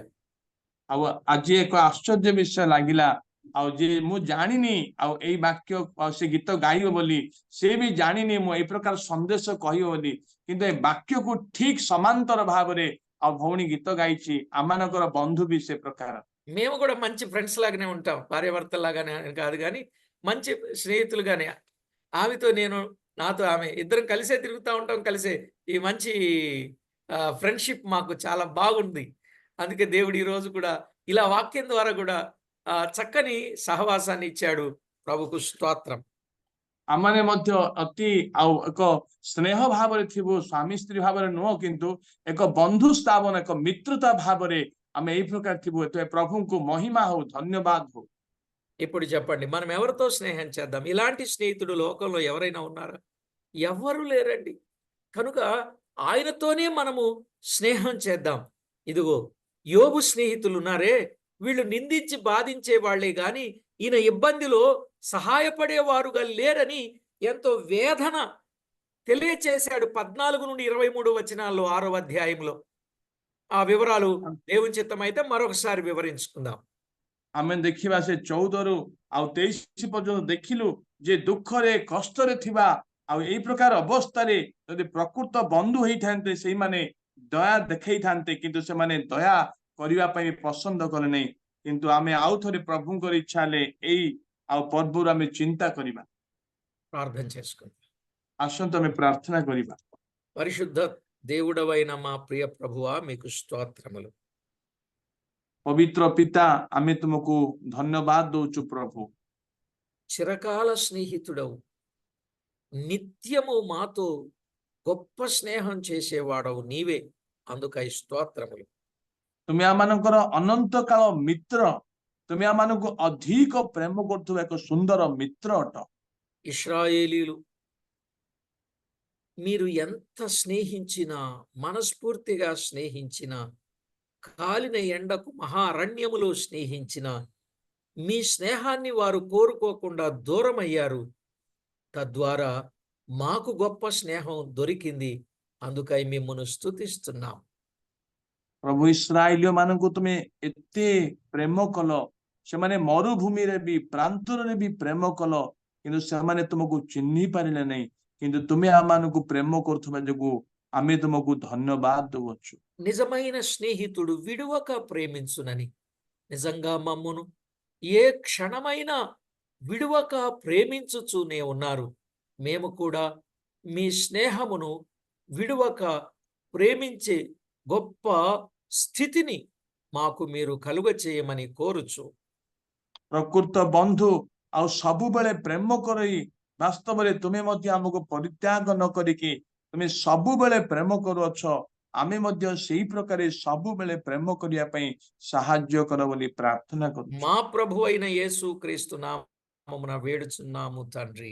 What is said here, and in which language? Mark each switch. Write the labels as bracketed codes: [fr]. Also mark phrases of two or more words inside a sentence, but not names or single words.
[or] ଆଉ ଆଜି ଏକ ଆଶ୍ଚର୍ଯ୍ୟ ବିଷୟ ଲାଗିଲା। ଆଉ ଯେ ମୁଁ ଜାଣିନି ଆଉ ଏଇ ବାକ୍ୟ ଆଉ ସେ ଗୀତ ଗାଇବ ବୋଲି, ସେ ବି ଜାଣିନି ମୁଁ ଏଇ ପ୍ରକାର ସନ୍ଦେଶ କହିବ ବୋଲି, କିନ୍ତୁ ଏ ବାକ୍ୟକୁ ଠିକ ସମାନ୍ତର ଭାବରେ ଆଉ ଭଉଣୀ ଗୀତ ଗାଇଛି। ଆମମାନଙ୍କର ବନ୍ଧୁ ବି ସେ ପ୍ରକାର। [te] మేము కూడా మంచి ఫ్రెండ్స్ లాగానే ఉంటాం, భార్యాభర్తలాగానే కాదు కానీ మంచి స్నేహితులుగానే. ఆమెతో నాతో ఆమె ఇద్దరం కలిసే తిరుగుతూ ఉంటాం, కలిసే ఈ మంచి ఫ్రెండ్షిప్ మాకు చాలా బాగుంది. అందుకే దేవుడు ఈరోజు కూడా ఇలా వాక్యం ద్వారా కూడా చక్కని సహవాసాన్ని ఇచ్చాడు. ప్రభుకు స్తోత్రం. [or] ଆମମାନେ ମଧ୍ୟ ଅତି ଆଉ ଏକ ସ୍ନେହ ଭାବରେ ଥିବୁ, ସ୍ୱାମୀ ସ୍ତ୍ରୀ ଭାବରେ ନୁହଁ, କିନ୍ତୁ ଏକ ବନ୍ଧୁ ସ୍ଥାପନ, ଏକ ମିତ୍ରତା ଭାବରେ ଆମେ ଏଇ ପ୍ରକାର ଥିବୁ। ଏତେ ପ୍ରଭୁଙ୍କୁ ମହିମା ହଉ, ଧନ୍ୟବାଦ ହଉ। [te] ఇప్పుడు చెప్పండి, మనం ఎవరితో స్నేహం చేద్దాం? ఇలాంటి స్నేహితుడు లోకంలో ఎవరైనా ఉన్నారా? ఎవ్వరూ లేరండి. కనుక ఆయనతోనే మనము స్నేహం చేద్దాం. ఇదిగో యోబు స్నేహితులు ఉన్నారే, వీళ్ళు నిందించి బాధించే వాళ్లే గాని ఈయన ఇబ్బందిలో సహాయపడేవారుగా లేరని ఎంతో వేదన తెలియచేశాడు. 14 నుండి 23 వచనాల్లో 6వ అధ్యాయంలో. ఆ వివరాలు దేవుని చిత్తమైతే మరొకసారి వివరించుకుందాం. [or] ଆମେ ଦେଖିବା ସେ 14ରୁ ଆଉ 23 ପର୍ଯ୍ୟନ୍ତ ଦେଖିଲୁ ଯେ ଦୁଃଖରେ କଷ୍ଟରେ ଥିବା ଆଉ ଏଇ ପ୍ରକାର ଅବସ୍ଥାରେ ଯଦି ପ୍ରକୃତ ବନ୍ଧୁ ହେଇଥାନ୍ତେ ସେଇମାନେ ଦୟା ଦେଖେଇଥାନ୍ତେ, କିନ୍ତୁ ସେମାନେ ଦୟା କରିବା ପାଇଁ ପସନ୍ଦ କଲେ ନାହିଁ। କିନ୍ତୁ ଆମେ ଆଉ ଥରେ ପ୍ରଭୁଙ୍କର ଇଚ୍ଛା ହେଲେ ଏଇ ଆଉ ପର୍ବରୁ ଆମେ ଚିନ୍ତା କରିବା। [te] ప్రార్థన చేసుకుందాం. [or] ଆସନ୍ତୁ ଆମେ ପ୍ରାର୍ଥନା କରିବା। [te] పరిశుద్ధ దేవుడవైన మా ప్రియ ప్రభువా, మీకు స్తోత్రములు. [or] ପବିତ୍ର ପିତା, ଆମେ ତୁମକୁ ଧନ୍ୟବାଦ ଦଉଛୁ ପ୍ରଭୁ। [te] చిరకాల స్నేహితుడవు, నిత్యము మాతో గొప్ప స్నేహం చేసేవాడవు నీవే. అందుకై స్తోత్రములు. [or] ତୁମେ ଆମମାନଙ୍କର ଅନନ୍ତ କାଳ ମିତ୍ର, ତୁମେ ଆମମାନଙ୍କୁ ଅଧିକ ପ୍ରେମ କରୁଥିବା ଏକ ସୁନ୍ଦର ମିତ୍ର ଅଟ। [te] ఇశ్రాయేలీలు మీరు ఎంత స్నేహించినా, మనస్ఫూర్తిగా స్నేహించినా, కాలిన ఎండకు మహారణ్యములో స్నేహించినా మీ స్నేహాన్ని వారు కోరుకోకుండా దూరమయ్యారు. తద్వారా మాకు గొప్ప స్నేహం దొరికింది. అందుకై మిమ్మల్ని స్తుతిస్తున్నాం. [or] ପ୍ରଭୁ ଇସ୍ରାଏଲୀୟ ମାନଙ୍କୁ ତୁମେ ଏତେ ପ୍ରେମ କଲ, ସେମାନେ ମରୁଭୂମିରେ ବି ପ୍ରାନ୍ତରରେ ବି ପ୍ରେମ କଲ, କିନ୍ତୁ ସେମାନେ ତୁମକୁ ଚିହ୍ନି ପାରିଲେ ନାହିଁ। କିନ୍ତୁ ତୁମେ ଆମମାନଙ୍କୁ ପ୍ରେମ କରୁଥିବା ଯୋଗୁଁ ଆମେ ତୁମକୁ ଧନ୍ୟବାଦ ଦଉଛୁ। [te] నిజమైన స్నేహితుడు విడువక ప్రేమించునని, నిజంగా మమ్మును ఏ క్షణమైనా విడువక ప్రేమించుచూనే ఉన్నారు. మేము కూడా మీ స్నేహమును విడువక ప్రేమించే గొప్ప స్థితిని మాకు మీరు కలుగ చేయమని కోరుచు [or] ପ୍ରକୃତ ବନ୍ଧୁ ଆଉ ସବୁବେଳେ ପ୍ରେମ କରି ବାସ୍ତବରେ ତୁମେ ମଧ୍ୟ ଆମକୁ ପରିତ୍ୟାଗ ନ କରିକି ତୁମେ ସବୁବେଳେ ପ୍ରେମ କରୁଅଛ। ଆମେ ମଧ୍ୟ ସେଇ ପ୍ରକାର ସବୁବେଳେ ପ୍ରେମ କରିବା ପାଇଁ ସାହାଯ୍ୟ କର ବୋଲି ପ୍ରାର୍ଥନା କରୁଛୁ। [te] మా ప్రభు అయిన యేసు క్రీస్తు నామమున వేడుచున్నాము తండ్రి.